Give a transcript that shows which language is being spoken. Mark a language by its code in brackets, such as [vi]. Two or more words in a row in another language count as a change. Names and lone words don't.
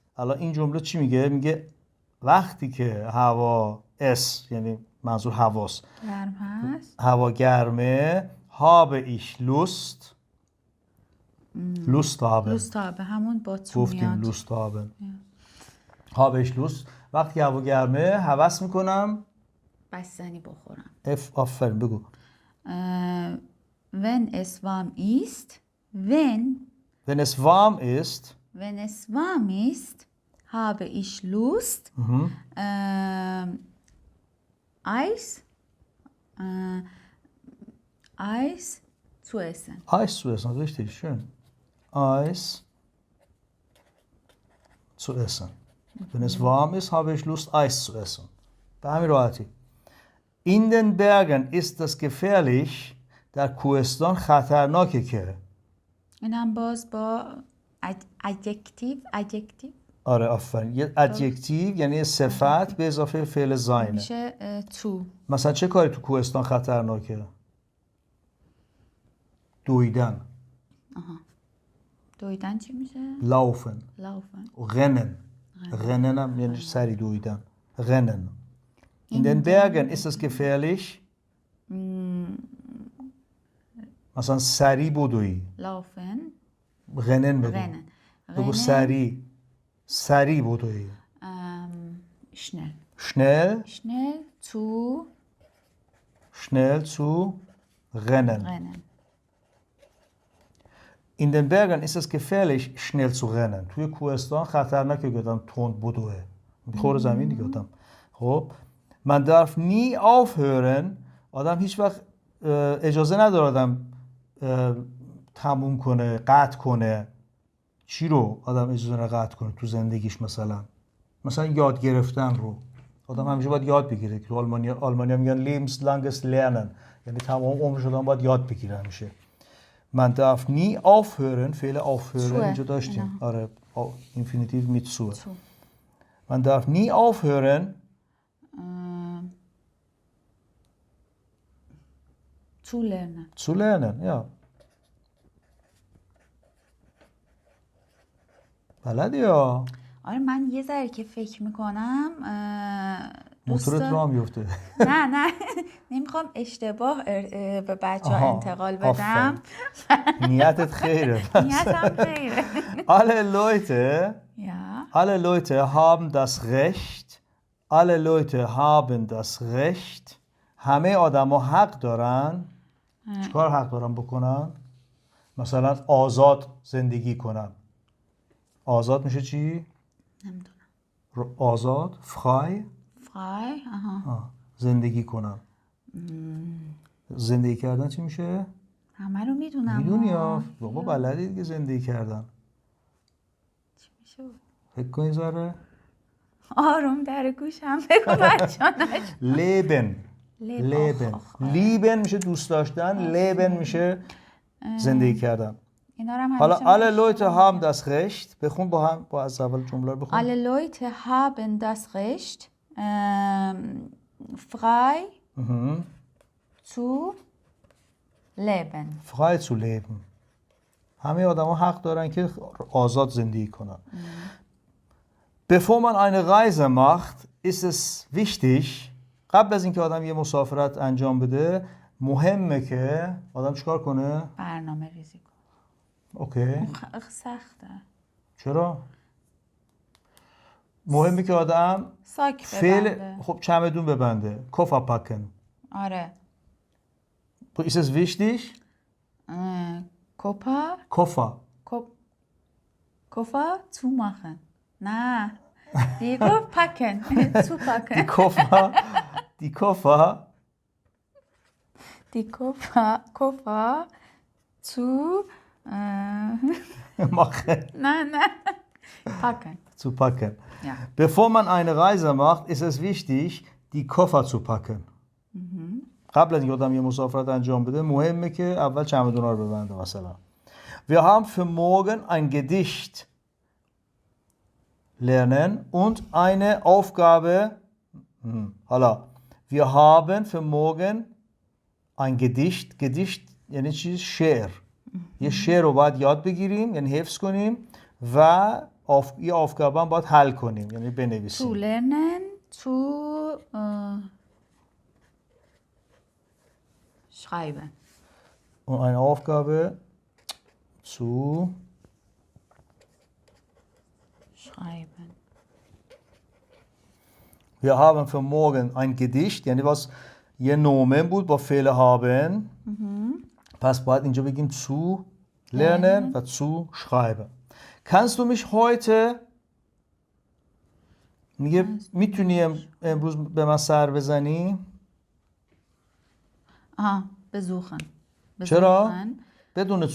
[fa] الان این جمله چی میگه؟ میگه وقتی که هوا یعنی منظور هواست. گرم هست. هوا گرمه. [de] habe ich Lust. Lust haben. [fa] همون با تو میاد. [de] گفتیم Lust haben. habe ich Lust. [fa] وقتی هوا گرمه هوس میکنم بستنی بخورم. آفرین بگو. [de] wenn es warm ist. Wenn es warm ist, habe ich Lust, Eis zu essen. Eis zu essen, richtig, schön. Eis zu essen. Wenn es warm ist, habe ich Lust, Eis zu essen. [fa] به همین راحتی. [de] In den Bergen ist es gefährlich. [fa] در کوهستان خطرناکه که. اینم باز با adjective. آره آفرین. یه ادجکتیو یعنی یه صفت به اضافه فعل زاینه. میشه تو. مثلا چه کاری تو کوهستان خطرناکه؟ دویدن. دویدن چی میشه؟ لافن. لافن. غنن. غنن هم یعنی سری دویدن. غنن. [de] In den Bergen ist es gefährlich. [fa] مثلا سری بدوی. لافن. غنن بگو. غنن. بگو سری. سری بدوی. [de] schnell. Schnell. Schnell zu Schnell zu rennen. rennen. In den Bergen ist es gefährlich, schnell zu rennen. [fa] توی کوهستان خطرناکه که آدم تند بدوه. میخوره زمین دیگه آدم. [de] خب man darf nie aufhören. [fa] آدم هیچ وقت اجازه نداره آدم تموم کنه، قطع کنه. چی رو آدم اجازه نداره قطع کنه تو زندگیش؟ مثلا یاد گرفتن رو آدم همیشه باید یاد بگیره. که تو آلمانیا میگن [de] lebenslanges lernen، [fa] یعنی تمام عمرش آدم باید یاد بگیره همیشه. [de] Man darf nie aufhören. [fa] فعل aufhören اینجا داشتیم. [de] آره infinitiv mit zu. Man darf nie aufhören zu lernen. zu lernen. ja. [fa] بلدی یا؟ آره من یه ذره که فکر میکنم موتورت راه میفته. نه نمیخوام اشتباه به بچه ها انتقال بدم. نیتت خیره. نیتم خیره. [de] Alle Leute haben das Recht. Alle Leute haben das Recht. [fa] همه آدما حق دارن. چیکار حق دارن بکنن؟ مثلا آزاد زندگی کنن. آزاد میشه چی؟ نمیدونم. آزاد frei. زندگی کنن. زندگی کردن چی میشه؟ همه رو میدونم. میدونی یا؟ بابا بلدی دیگه زندگی کردن. چی میشه؟ فکر کن ذره. آروم در گوشم بگو بچه‌ها. [de] leben. lieben [fa] میشه دوست داشتن. [de] leben [fa] میشه زندگی کردن. حالا [de] alle Leute haben das Recht. [fa] بخون با از اول جمله رو بخون. [de] Alle Leute haben das Recht frei zu leben. frei zu leben. [fa] همه آدما حق دارن که آزاد زندگی کنن. [de] Bevor man eine Reise macht, ist es wichtig. [fa] قبل از اینکه آدم یه مسافرت انجام بده مهمه که آدم چیکار کنه؟ برنامه ریزی کنه. اوکی. سخته. چرا؟ مهمه که آدم ساک ببنده. خب چمدون ببنده. [de] Koffer packen. [fa] آره. [de] Ist es wichtig? Koffer. Koffer zumachen. Na. Die packen. Zupacken. Die Koffer zu machen. Nein. Packen. Zu packen. Ja. Bevor man eine Reise macht, ist es wichtig, die Koffer zu packen. [fa] قبل از اینکه آدم یه مسافرت انجام بده مهمه که اول چمدونا رو ببنده. [de] مثلا Wir haben für morgen ein Gedicht lernen und eine Aufgabe. حالا Wir haben für morgen ein Gedicht. [fa] Gedicht یعنی چی؟ شعر. یه شعر رو باید یاد بگیریم یعنی حفظ کنیم و یه aufgabe هم باید حل کنیم یعنی بنویسیم. [de] zu lernen zu schreiben. Und eine Aufgabe zu schreiben. Wir haben für morgen ein Gedicht [fa] یعنی باز یه نومن بود با فعل haben. پس باید اینجا بگیم [de] zu lernen [fa] و [de] zu schreiben. Kannst du mich heute [fa] میگه میتونی امروز به من سر بزنی؟ [de] besuchen. [fa] چرا؟ بدون تو؟